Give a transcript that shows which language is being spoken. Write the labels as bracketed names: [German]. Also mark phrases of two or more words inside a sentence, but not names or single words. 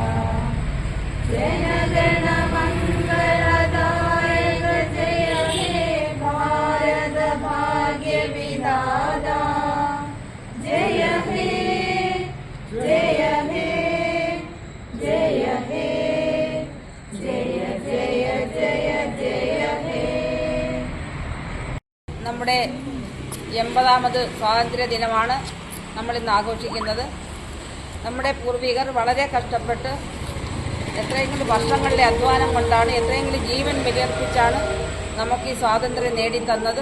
[Bangla] জনগণ মঙ্গলদায়ক জয় হে ভারত ভাগ্য বিধাতা. জয় হে জয় হে জয় হে জয় জয় জয় জয় হে. [Malayalam] നമ്മുടെ 80ാമത് സ്വാതന്ത്ര്യ ദിനമാണ് നമ്മളിന്ന് ആഘോഷിക്കുന്നത്. നമ്മുടെ പൂർവികർ വളരെ കഷ്ടപ്പെട്ട് എത്രയെങ്കിലും വർഷങ്ങളിലെ അധ്വാനം കൊണ്ടാണ്, എത്രയെങ്കിലും ജീവൻ ബലിയർപ്പിച്ചാണ് നമുക്ക് ഈ സ്വാതന്ത്ര്യം നേടിത്തന്നത്.